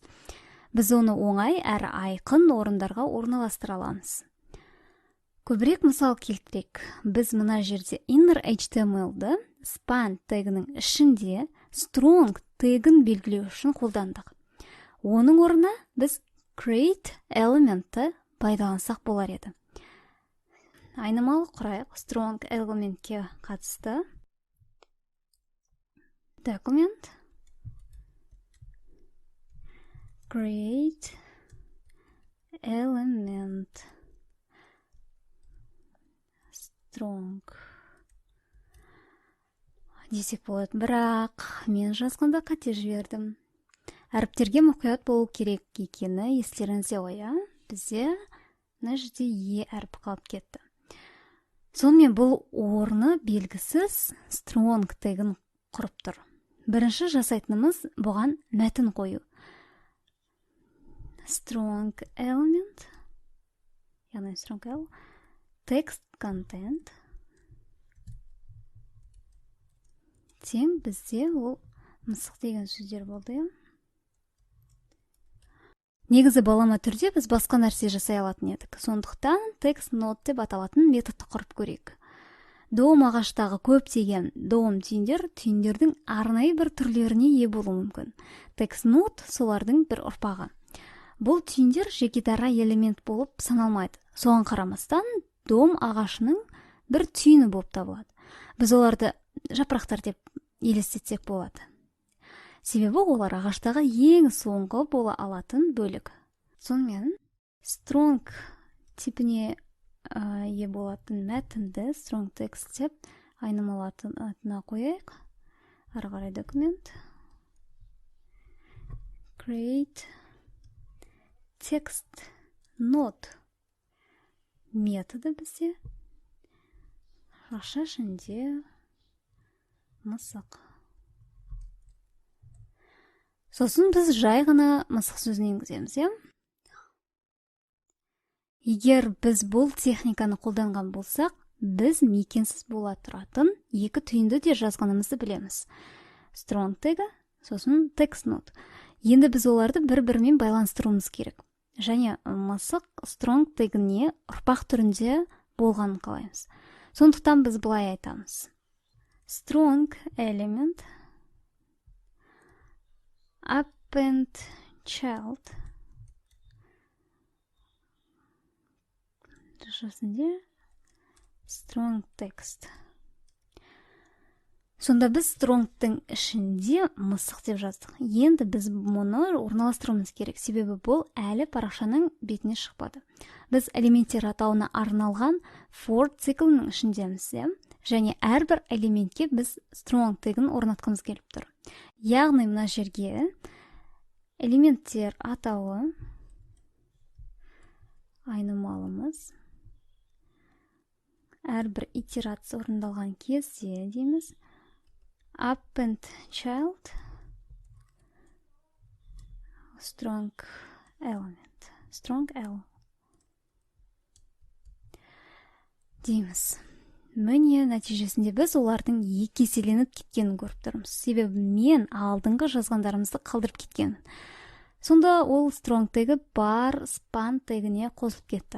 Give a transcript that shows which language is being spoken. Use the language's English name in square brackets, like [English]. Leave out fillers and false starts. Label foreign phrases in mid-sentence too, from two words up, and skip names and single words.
[Kazakh] Біз оны оңай әрі айқын орындарға орналастыра аламыз. Көбірек мысал келтірейік. Біз мына жерде [English] inner HTML-ді [Kazakh] span тегінің ішінде strong тегін белгілеу үшін қолдандық. Оның орнына біз [English] create elementті [Kazakh] пайдалансақ болар еді. Айнымалы құрайық [English] strong elementке [Kazakh] қатысты. [English] Document create element strong [Kazakh] десек болады. Бірақ мен жазғанда қате жібердім. Әріптерге мұқият болу керек екені естеріңізде ғой, иә? Бізде мына жерде е әріпі қалып кетті. Сонымен бұл орны белгісіз strong тегін құрып тұр. Бірінші жасайтынымыз бұған мәтін қою. [English] Strong element, [Kazakh] яғни [English] strong element, text content [Kazakh] тең бізде ол мысық деген сөздер болды. негізі балама түрде біз басқа нәрсе жасай алатын едік. Сондықтан [English] text note [Kazakh] деп аталатын методты құрып көрейік. Дом ағаштағы көптеген дом түйіндердің арнайы бір түрлеріне ие болуы мүмкін. [English] Text note [Kazakh] солардың бір ұрпағы. Бұл түйіндер жеке дара элемент болып саналмайды. Соған қарамастан дом ағашының бір түйіні болып табылады. Біз оларды жапырақтар деп елестетсек болады. Себебі олар ағаштағы ең соңғы бола алатын бөлік. Сонымен strong типіне ие болатын мәтінді [English] strong text [Kazakh] деп айнымалатына қояйық. Ары қарай документ [English] create text note [Kazakh] методы бізде жақша ішінде мысық. Сосын біз жай ғана мысық сөзін енгіземіз, иә? Егер біз бұл техниканы қолданған болсақ, біз мекенсіз бола тұратын екі түйінді де жазғанымызды білеміз. Strong тегі, сосын [English] text note. [Kazakh] Енді біз оларды бір-бірімен байланыстыруымыз керек. Және мысық strong тегіне ұрпақ түрінде болғанын қалаймыз. Сондықтан біз былай айтамыз. [English] Strong element append child strong text. [Kazakh] Сонда біз strongтың ішінде мысық деп жаздық. Енді біз мұны орналастыруымыз керек, себебі бұл әлі парақшаның бетіне шықпады. Біз элементтер атауына арналған for циклінің ішіндеміз, және әрбір элементке біз strong тегін орнатқымыз келіп тұр. Яғни мына жерге элементтер атауы айнымалымыз әрбір итерация орындалған кезде дейміз [English] append child strong element strong L [Kazakh] дейміз. Міне нәтижесінде біз олардың екі еселеніп кеткенін көріп тұрмыз. Себебі мен алдыңғы жазғандарымызды қалдырып кеткен. Сонда ол strong тегі бар span тегіне қосылып кетті.